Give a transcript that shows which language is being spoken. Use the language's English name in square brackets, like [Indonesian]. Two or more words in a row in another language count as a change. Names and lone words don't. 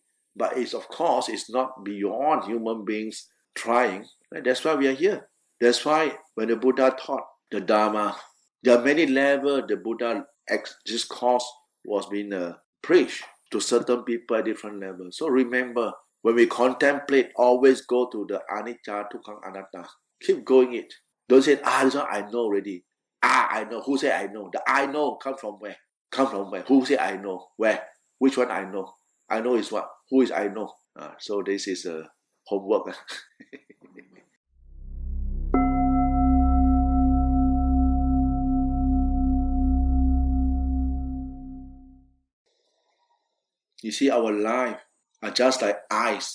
[English] But of course, it's not beyond human beings trying. Right? That's why we are here. That's why when the Buddha taught the Dhamma, There are many levels the Buddha discourse was being preached to certain people at different levels. So remember, when we contemplate, always go to the [Pali] anicca, dukkha, anatta. [English] Keep going it. Don't say, this one I know already. I know. Who say I know? The I know come from where? Come from where? Who say I know? Where? Which one I know? I know is what? Who is I know? So this is a homework. You see, our life are just like ice.